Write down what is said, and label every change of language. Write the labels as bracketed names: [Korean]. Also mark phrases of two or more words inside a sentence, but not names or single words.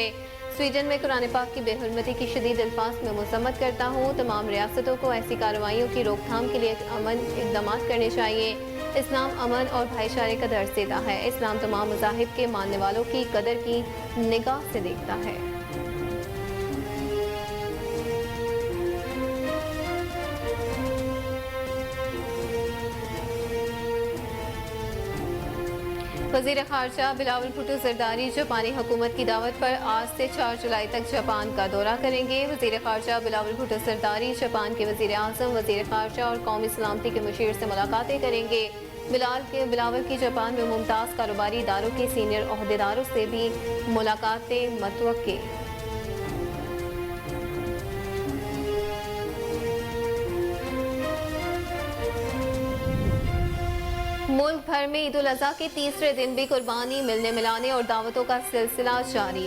[Urdu] سویڈن میں قرآن پاک کی بے حرمتی کی شدید الفاظ میں مذمت کرتا ہوں. تمام ریاستوں کو ایسی کارروائیوں کی روک تھام کے لیے امن اقدام کرنے چاہئیں. اسلام امن اور بھائی چارے کا درس دیتا ہے۔ اسلام تمام مذاہب کے ماننے والوں کی قدر کی نگاہ سے دیکھتا ہے. وزیر خارجہ بلاول بھٹو زرداری جاپانی حکومت کی دعوت پر آج سے 4 جولائی تک جاپان کا دورہ کریں گے. وزیر خارجہ بلاول بھٹو زرداری جاپان کے وزیر اعظم، وزیر خارجہ اور قومی سلامتی کے مشیر سے ملاقاتیں کریں گے. بلاول کی جاپان میں ممتاز کاروباری اداروں کے سینیئر عہدیداروں سے بھی ملاقاتیں متوقع. ملک بھر میں عید الاضحیٰ کے تیسرے دن بھی قربانی، ملنے ملانے اور دعوتوں کا سلسلہ جاری.